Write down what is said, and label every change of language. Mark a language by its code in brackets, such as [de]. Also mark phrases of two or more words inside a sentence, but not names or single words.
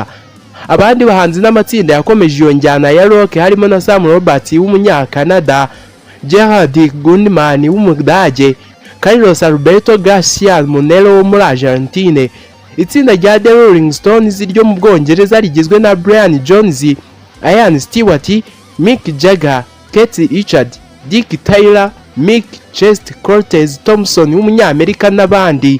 [rw] Abandi bahanzi n'amatsinda yakomeje iyo njyana ya rock harimo na Sam Roberts w'umunyakanada, Gerard Gundman w'umudage, Carlos Alberto Garcia Monero wo muri Argentine. Itsinda rya The Rolling Stones ryo mu Bwongereza rigizwe na Brian Jones, Ian Stewart, Mick Jagger, Keith Richard, Dick Taylor, Mick Chest, Cortez Thompson w'umunyamerika n'abandi.